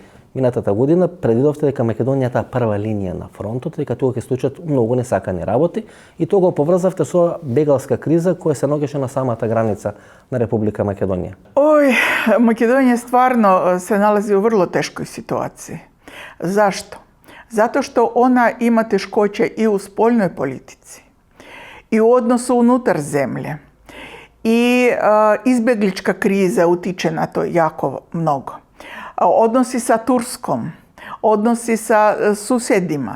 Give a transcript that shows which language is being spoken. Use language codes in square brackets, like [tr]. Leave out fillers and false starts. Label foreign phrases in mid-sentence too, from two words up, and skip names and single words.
[mk] Минатата година предвидовте дека Македонија е прва линија на фронтот, дека тука ќе случат многу несакани работи и тоа го поврзавте со бегалска криза која се наоѓаше на самата граница на Република Македонија. [sr] Македонија стварно се налази у врло тешкој ситуацiji. Зашто? Zato što ona ima teškoće i u spoljnoj politici, i u odnosu unutar zemlje. I izbjeglička kriza utiče na to jako mnogo. Odnosi sa Turskom, odnosi sa susjedima.